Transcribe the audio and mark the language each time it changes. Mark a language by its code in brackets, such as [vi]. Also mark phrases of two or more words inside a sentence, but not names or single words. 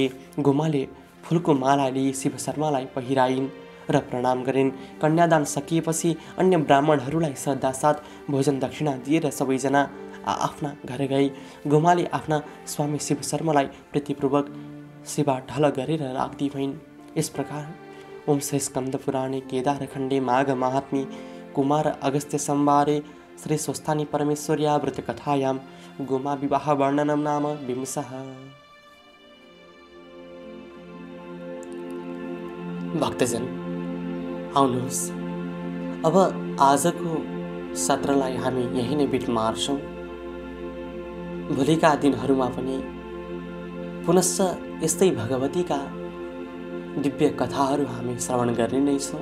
[ne] गुमाले फुलको माला लिए शिव शर्मालाई पहिराइन् र प्रणाम गरिन्। कन्यादान सकिएपछि अन्य ब्राह्मणहरूलाई श्रद्धासाथ भोजन दक्षिणा दिएर सबैजना आफ्ना घर गए। गुमाले आफ्ना स्वामी शिव शर्मालाई प्रीतिपूर्वक सेवा ढल गरेर राख्दी भइन्। यस प्रकार [sa] ओम श्री स्कन्द पुराणे केदारखण्डे माघ महात्म्ये कुमार अगस्त्य संवारे श्री स्वस्थानी परमेश्वर्या व्रत कथायां गोमा विवाह वर्णनम नाम विंशः। [ne] भक्तजन, आउनुहोस्, अब आजको सत्रलाई हामी यही नै बिट मार्छौँ। भोलिका दिनहरूमा पनि पुनश्च यस्तै भगवतीका दिव्य कथाहरू हामी श्रवण गर्ने नै छौँ।